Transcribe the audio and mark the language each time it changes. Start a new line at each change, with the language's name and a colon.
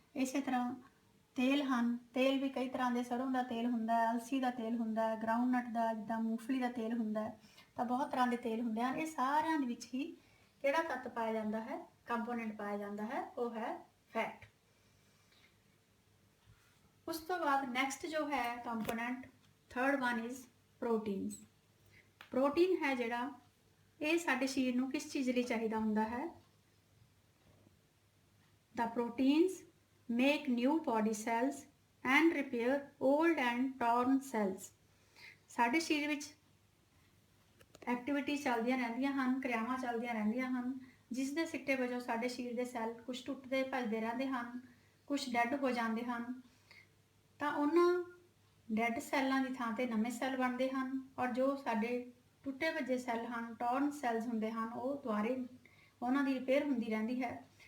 Punjabi: ਇਸੇ ਤਰ੍ਹਾਂ ਤੇਲ ਹਨ, ਤੇਲ ਵੀ ਕਈ ਤਰ੍ਹਾਂ ਦੇ, ਸਰੋਂ ਦਾ ਤੇਲ ਹੁੰਦਾ ਹੈ, ਅਲਸੀ ਦਾ ਤੇਲ ਹੁੰਦਾ ਹੈ, ਗਰਾਊਂਡਨਟ ਦਾ, ਜਿੱਦਾਂ ਮੂੰਗਫਲੀ ਦਾ ਤੇਲ ਹੁੰਦਾ ਹੈ, ਤਾਂ ਬਹੁਤ ਤਰ੍ਹਾਂ ਦੇ ਤੇਲ ਹੁੰਦੇ ਹਨ। ਇਹ ਸਾਰਿਆਂ ਦੇ ਵਿੱਚ ਹੀ ਕਿਹੜਾ ਤੱਤ ਪਾਇਆ ਜਾਂਦਾ ਹੈ, ਕੰਪੋਨੈਂਟ ਪਾਇਆ ਜਾਂਦਾ ਹੈ, ਉਹ ਹੈ ਫੈਟ। ਉਸ ਤੋਂ ਬਾਅਦ ਨੈਕਸਟ ਜੋ ਹੈ component,
English: Third one is proteins.
Punjabi: Protein ਹੈ ਜਿਹੜਾ, ਇਹ ਸਾਡੇ ਸਰੀਰ ਨੂੰ ਕਿਸ ਚੀਜ਼ ਲਈ ਚਾਹੀਦਾ ਹੁੰਦਾ ਹੈ?
English: The proteins make new body cells and repair old and torn cells.
Punjabi: ਸਾਡੇ ਸਰੀਰ ਵਿੱਚ ਐਕਟੀਵਿਟੀ ਚੱਲਦੀਆਂ ਰਹਿੰਦੀਆਂ ਹਨ, ਕਿਰਿਆਵਾਂ ਚੱਲਦੀਆਂ ਰਹਿੰਦੀਆਂ ਹਨ, ਜਿਸ ਦੇ ਸਿੱਟੇ ਵਜੋਂ ਸਾਡੇ ਸਰੀਰ ਦੇ ਸੈੱਲ ਕੁਝ ਟੁੱਟਦੇ ਭੱਜਦੇ ਰਹਿੰਦੇ ਹਨ, ਕੁਝ ਡੈੱਡ ਹੋ ਜਾਂਦੇ ਹਨ। ਤਾਂ ਉਹਨਾਂ ਡੈੱਡ ਸੈੱਲਾਂ ਦੀ ਥਾਂ ਤੇ ਨਵੇਂ ਸੈੱਲ ਬਣਦੇ ਹਨ ਔਰ ਜੋ ਸਾਡੇ ਟੁੱਟੇ ਭੱਜੇ ਸੈੱਲ ਹਨ, ਟੌਰਨ ਸੈੱਲਸ ਹੁੰਦੇ ਹਨ, ਉਹ ਦੁਬਾਰੇ ਉਹਨਾਂ ਦੀ ਰਿਪੇਅਰ ਹੁੰਦੀ ਰਹਿੰਦੀ ਹੈ।